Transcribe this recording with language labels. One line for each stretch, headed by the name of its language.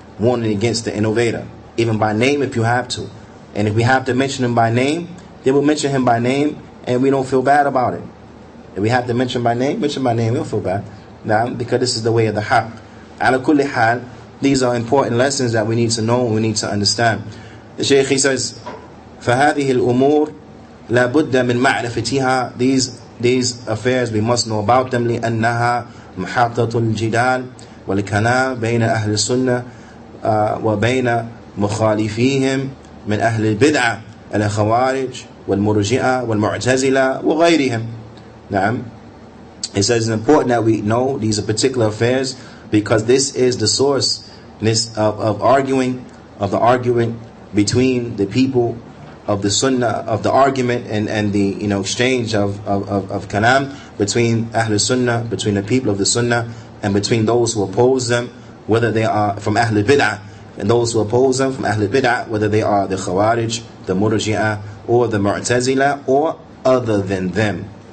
English: Warning against the innovator, even by name if you have to. And if we have to mention him by name, then we'll mention him by name, and we don't feel bad about it. If we have to mention by name, we don't feel bad. Naam, because this is the way of the haqq. Ala kulli hal, these are important lessons that we need to know and we need to understand. The Shaykh, he says,
Arabic: فَهَذِهِ الْأُمُورِ لَا بُدَّ مِنْ مَعْرِفَتِهَا.
English: These affairs, we must know about them.
Arabic: لِأَنَّهَا مُحَاطَةُ الْجِدَالِ وَالْكَلَامِ بَيْنَ أَهْلِ السُّنَّةِ وَبَيْنَ مُخَالِفِيهِمْ من أهل البدعة الخوارج والمرجئة والمعتزلة وغيرهم. نعم.
English: It says it's important that we know these are particular affairs because this is the source of the argument between the people of the Sunnah, of the argument and the exchange of kalam between Ahl Sunnah, between the people of the Sunnah and between those who oppose them, whether they are from Ahl Bid'ah, and those who oppose them from Ahl Bid'ah, whether they are the Khawarij, the Murji'ah, or the Mu'tazila, or other than them.